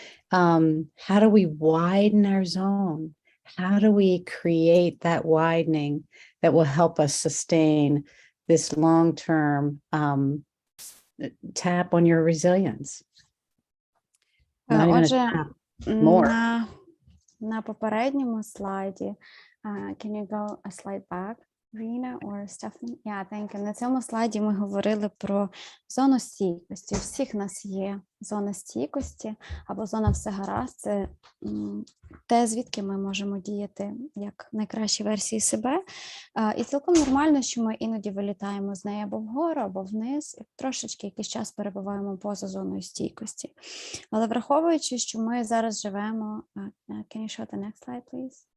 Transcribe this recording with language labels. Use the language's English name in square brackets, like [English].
[English] How do we widen our zone? How do we create that widening that will help us sustain this long-term tap on your resilience? Not even a tap, more. [Ukrainian] На попередньому слайді, [English] can you go a slide back, Rina or Stephanie? Yeah, thank you. [Ukrainian] На цьому слайді ми говорили про зону стійкості. У всіх нас є зона стійкості або зона все гаразд. Це те, звідки ми можемо діяти як найкращі версії себе. І цілком нормально, що ми іноді вилітаємо з неї або вгору, або вниз, і трошечки якийсь час перебуваємо поза зоною стійкості. Але враховуючи, що ми зараз живемо... [English] Can you show the next slide, please?